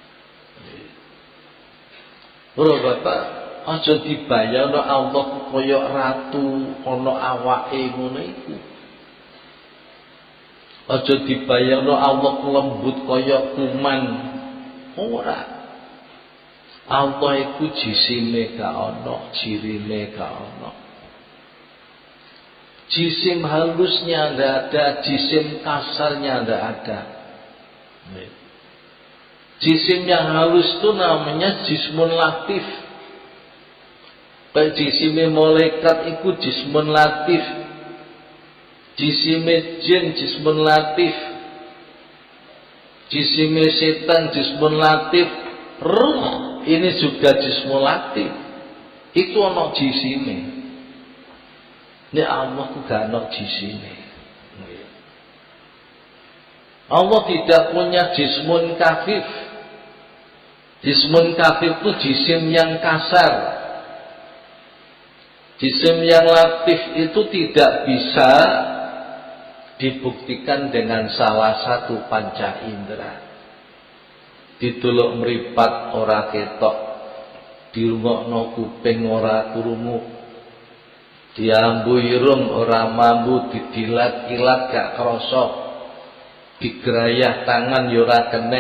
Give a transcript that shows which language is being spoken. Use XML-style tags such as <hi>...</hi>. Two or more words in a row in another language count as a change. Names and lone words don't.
<jv>Bro bapak, aja dibayangno Allah koyok ratu ana awake ngono iku. Aja dibayangno Allah lembut koyok kuman. Ora. Allah iku jisime gak ana, cirine gak ana.</jv> <id>Jisim halusnya ndak ada, jisim kasarnya ndak ada. Jisim yang halus itu namanya</id> <ar>جسم لطيف.</ar> <id>Kayak jisimnya malaikat itu</id> <ar>جسم لطيف.</ar> <id>Jisimnya jin</id> <ar>جسم لطيف.</ar> <id>Jisimnya setan</id> <ar>جسم لطيف.</ar> <id>Ruh ini juga</id> <ar>جسم لطيف.</ar> <id>Itu ana jisimnya. Ini Allah ku gak ana jisimnya. Allah tidak punya</id> <ar>جسم كثيف. جسم كثيف</ar> <id>itu jisim yang kasar. Jisim yang latif itu tidak bisa dibuktikan dengan salah satu panca indera.</id> <jv>Dituluk meripat ora ketok, dirungokno kuping ora krungu, diambu irung ora mambu, didilat-ilat gak krasa, digerayah tangan ya ora kenek.</jv>